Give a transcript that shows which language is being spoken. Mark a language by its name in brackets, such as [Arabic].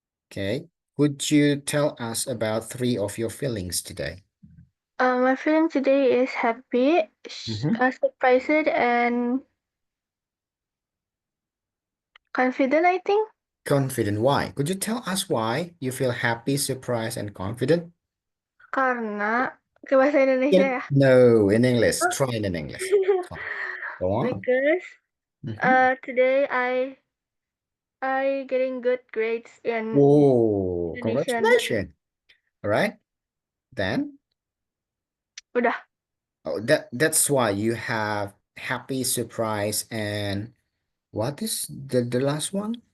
[English] Okay, would you tell us about 3 of your feelings today? My feeling today is happy, Mhm. surprised, and confident, I think. Confident, why? Could you tell us why you feel happy, surprised, and confident? [Indonesian] Karena ke bahasa Indonesia ya. [English] No, in English. Oh. Try it in English. Go on. Because Mhm. today I getting good grades in Whoa, Indonesian. congratulations. All right, then. [Indonesian] Udah [English] Oh, that's why you have happy, surprise, and what is the last one?